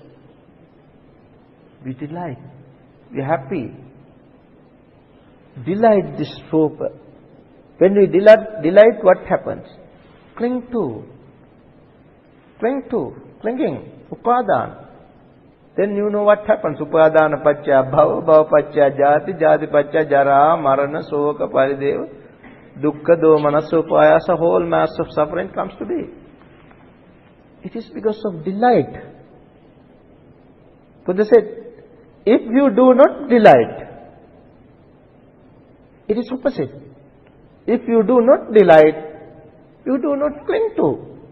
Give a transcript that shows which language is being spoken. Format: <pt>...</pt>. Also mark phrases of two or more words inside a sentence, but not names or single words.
<en>We delight. We are happy. Delight this rupa. When we delight, what happens? Cling to. Clinging. Upadana. Then you know what happens.</en> <pi>Upadana pacca bhava, bhava pacca jati, jati pacca jara, marana, soka, parideva, dukkha, domana, supayasa,</pi> <en>whole mass of suffering comes to be. It is because of delight. Buddha said, if you do not delight, it is opposite. If you do not delight, you do not cling to.</en>